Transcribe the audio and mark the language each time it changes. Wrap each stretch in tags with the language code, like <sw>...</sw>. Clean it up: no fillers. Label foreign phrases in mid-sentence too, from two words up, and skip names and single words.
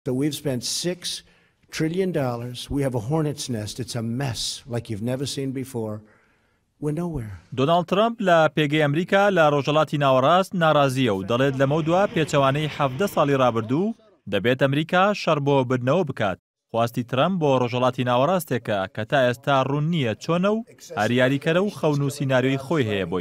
<en>So we've spent $6 trillion. We have a hornet's nest. It's a mess like you've never seen before. We're nowhere.</en> <ckb>دۆناڵد ترامپ لە پێگەی ئەمریکا لە ڕۆژهەڵاتی ناوەڕاست ناڕازیە و دەڵێت لەمە دووە پێچەوانەی 17 ساڵی ڕابردوو دەبێت ئەمریکا شەڕ بۆ بردنەوە بکات. خواستی ترامپ بۆ ڕۆژهەڵاتی ناوەڕاستێکە کە تا ئێستا ڕوون نییە چۆنە و هەریاریکەرە و خەون و سیناریۆی خۆی هەیە بۆی.</ckb>